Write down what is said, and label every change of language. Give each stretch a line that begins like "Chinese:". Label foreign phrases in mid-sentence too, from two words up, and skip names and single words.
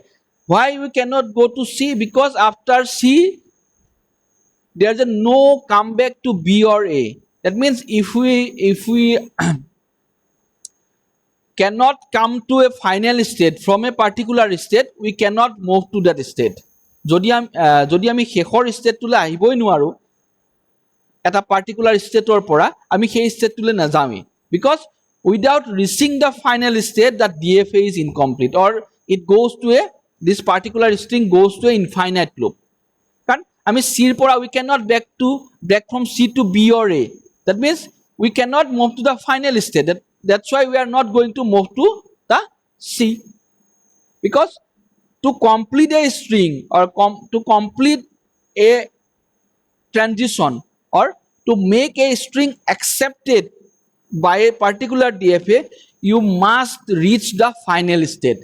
English: Why we cannot go to C? Because after C there is a no comeback to B or A. That means if we cannot come to a final state from a particular state, we cannot move to that state.
Assamese: যদি আমি শেষৰ ষ্টেটটোলৈ আহিবই নোৱাৰো এটা পাৰ্টিকুলাৰ ষ্টেটৰ পৰা, আমি সেই ষ্টেটটোলৈ নাযামেই,
English: because without reaching the final state, that DFA is incomplete, or it goes to a, this particular string goes to a infinite loop.
Assamese: কাৰণ আমি C পৰা
English: we cannot back from C to B or A. That means we cannot move to the final state. That's why we are not going to move to the C, because to complete a string or to complete a transition or to make a string accepted by a particular DFA, you must reach the final state.